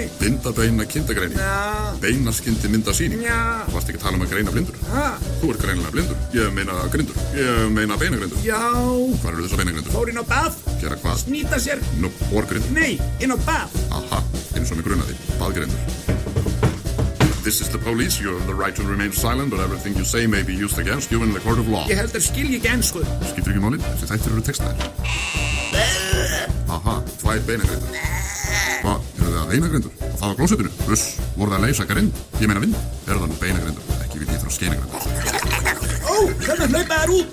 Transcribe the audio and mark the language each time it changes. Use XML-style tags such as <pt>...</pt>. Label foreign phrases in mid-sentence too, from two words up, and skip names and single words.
<is>Binda beina kindagreining? Já. Beinaskindi mynda sýning? Já. Þú varst ekki að tala um að greina blindur? Ha? Þú ert greinilega blindur. Ég meina grindur. Ég meina beinagrindur. Já. Hvar eru þessar beinagrindur? Fór inn á bað. Gera hvað? Snýta sér. Nú, borgrindur. Nei, inn á bað. Aha, eins og mig grunaði. Baðgrindur.</is> <en>This is the police. You have the right to remain silent, but everything you say may be used against you in the court of law.</en> <is>Ég held að skilji ekki ensku. Skiptir ekki máli, þessi þættir eru textaðir. Aha, tvær beinagrindur. Hvað, eru það beinagrindur? Og það á klósettinu? Pluss, voru það að leysa grind? Ég meina vind. Eru það nú beinagrindur? Ekki vil ég þrá skeinagrindur. Ó, hvernig hlaupa þær út?</is>